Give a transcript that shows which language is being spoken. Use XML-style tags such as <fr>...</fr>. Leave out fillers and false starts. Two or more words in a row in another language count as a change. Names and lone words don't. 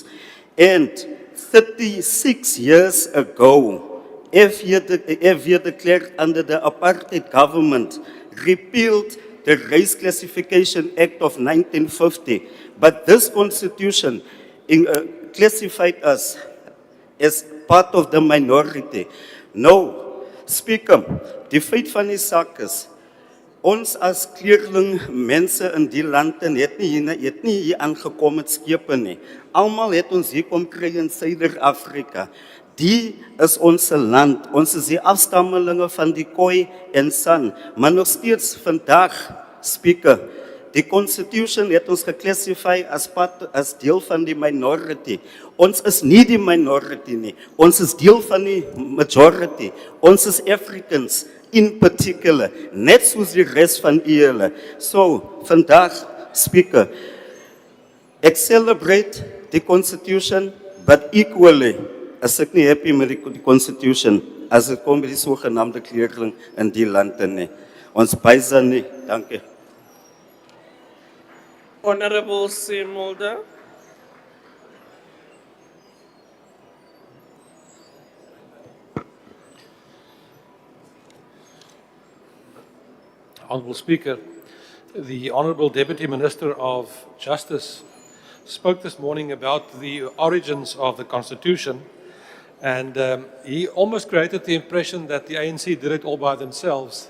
<en>And 36 years ago, FV declared under the apartheid government, repealed the Race Classification Act of 1950. But this constitution classified us as part of the minority. No, Speaker,</en> <af>die feit van die saak is, ons as kleurling mense in die land het nie hier aangekom met skepe nie. Almal het ons hier kom kry in Suider-Afrika. Die is ons land. Ons is die afstammelinge van die Khoi en San. Maar nog steeds vandag, Speaker, die Constitution het ons geclassify as deel van die minority. Ons is nie die minority nie. Ons is deel van die majority. Ons is</af> <en>Africans in particular,</en> <af>net soos die rest van julle. So, vandag, Speaker, ek celebrate die Constitution,</af> <en>but equally,</en> <af>as ek nie happy met die Constitution, as ek kom by die sogenaamde kleurling in die lande nie. Ons bysa nie, dankie.</af> <en>Honorable Mulder. Honourable Speaker, the Honourable Deputy Minister of Justice spoke this morning about the origins of the Constitution, and he almost created the impression that the ANC did it all by themselves.</en>